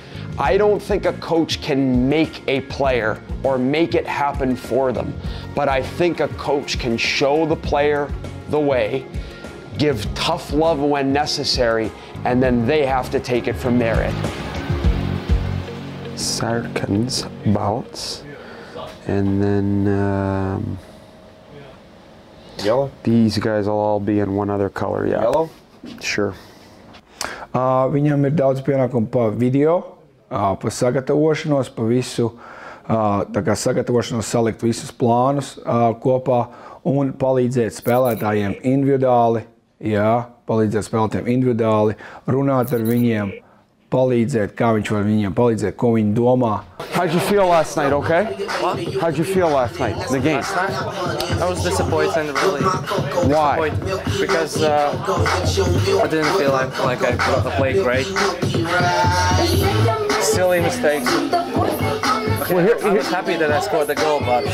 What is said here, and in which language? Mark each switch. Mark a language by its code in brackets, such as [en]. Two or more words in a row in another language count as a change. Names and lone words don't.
[en] I don't think a coach can make a player or make it happen for them, but I think a coach can show the player the way, give tough love when necessary, and then they have to take it from their end. [lv] Sarkans, Balts, [en] and then Yellow. These guys will all be in one other color, yeah. Yellow? Sure. [lv] Viņam ir daudz pienākumu pa video, pa sagatavošanos, pa visu, tā kā sagatavošanos salikt visus plānus kopā un palīdzēt spēlētājiem individuāli, runāt ar viņiem, palīdzēt, kā viņš var viņiem palīdzēt, ko viņi domā. [en] How'd you feel last night, okay? What? How'd you feel last night in the game? Last night? I was disappointed, really. Why? Because I didn't feel like I played great. Silly mistakes. Okay, I was happy that I scored the goal, but...